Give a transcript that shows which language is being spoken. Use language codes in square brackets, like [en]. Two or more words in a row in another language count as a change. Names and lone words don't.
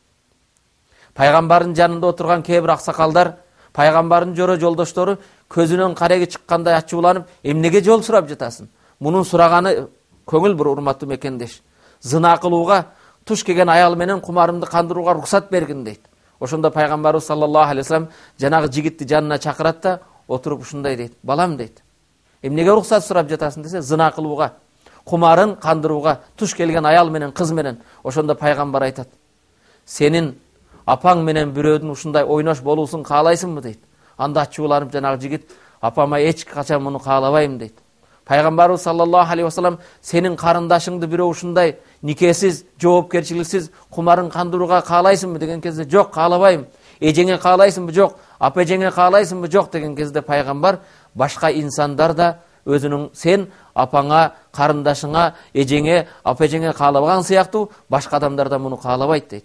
[ky] Пайгамбардын жанында отурган кээ бир аксакалдар, пайгамбардын жора жолдоштору көзүнөн кареги чыккандай ачууланып, "Эмнеге жол сурап жатасың? Мунун сураганы көңүл бур урматтуу мекендеш. Зына кылууга, туш келген аял менен кумарымды кандырууга уруксат бергин" дейт. Ошондо пайгамбарыбыз [ar] صلى الله عليه وسلم [ky] жанагы жигитти жанына чакырат да, отуруп ушундай дейт: "Балам" дейт. "Эмнеге уруксат сурап жатасың?" десе, "Зына кылууга, кумарын кандырууга, туш келген аял менен, кыз менен." Ошондо пайгамбар айтат: "Сенин апаң менен бирөөдүн ушундай ойнош болуусун каалайсыңбы?" дейт. Анда ачууланып жанагы жигит: "Апама эч качан муну каалабайм" дейт. Пайгамбарыбыз [ar] صلى الله عليه وسلم: [ky] "Сенин карындашыңды бирөө ушундай никесиз, жоопкерчиликсиз кумарын кандырууга каалайсыңбы?" деген кезде, "Жок, каалабайм." "Эжеңе каалайсыңбы?" "Жок." "Апа эжеңе каалайсыңбы?" "Жок" деген кезде пайгамбар башка инсандар да өзүнүн сен апаңа, карындашыңа, эжеңе, апа эжеңе каалабаган сыяктуу башка адамдар да муну каалабайт дейт.